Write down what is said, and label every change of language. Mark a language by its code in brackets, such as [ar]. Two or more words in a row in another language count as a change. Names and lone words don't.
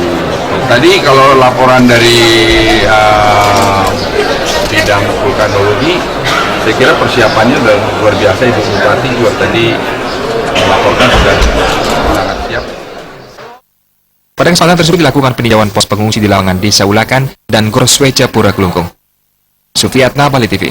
[id] Tadi kalau laporan dari bidang vulkanologi, saya kira persiapannya sudah luar biasa. Ibu Bupati juga tadi melaporkan sudah sangat siap. Pada kesempatan tersebut dilakukan peninjauan pos pengungsi di Lawangan Desa Ulakan dan Gor Swece Pura Kelungkung. Sufiatna, Bali TV.